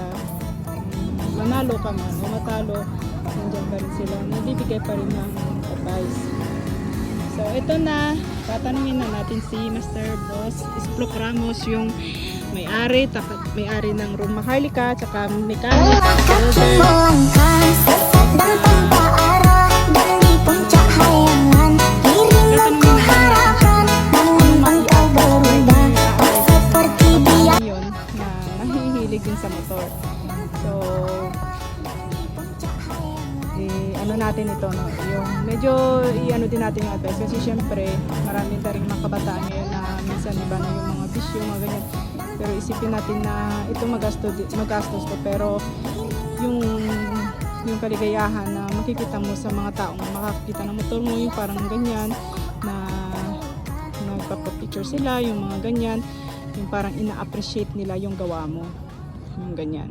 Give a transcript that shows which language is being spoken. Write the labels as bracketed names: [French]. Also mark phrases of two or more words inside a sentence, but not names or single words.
[Filipino] Manalo ka man o matalo, nandiyan pa rin sila, nagbibigay pa rin ng advice. So ito na, tatanungin na natin si Master Boss Isplok Ramos yung may-ari, may-ari ng room Maharlika, tsaka mechanic, welder. [Indonesian] Melangkah sesat dan tanpa arah, dan di puncak hayangan dirimu harapkan, namun engkau berubah tak seperti dia. [Filipino] Yun, na nahihilig din sa motor. So, ano natin ito, no? Yung medyo i-ano din natin yung advice kasi syempre marami na rin mga kabataan ngayon na minsan iba na yung mga bisyo, mga ganyan. Pero isipin natin na ito magastos to, pero yung kaligayahan na makikita mo sa mga taong makakita ng motor mo, yung parang ganyan na nagpapapicture sila, yung mga ganyan, yung parang ina-appreciate nila yung gawa mo, yung ganyan.